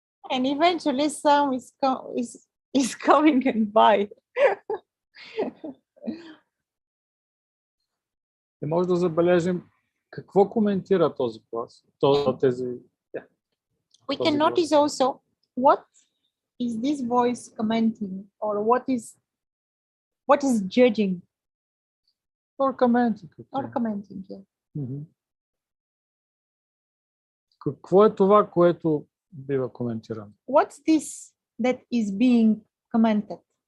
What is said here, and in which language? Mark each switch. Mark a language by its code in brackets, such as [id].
[en] And eventually some is coming and buy. [bg] И може да забележим какво коментира този глас. [en] We can notice also what is this voice commenting, or what is judging or commenting. Yeah. [bg] Какво е това, което бива коментирано? [en] What's this that is being commented?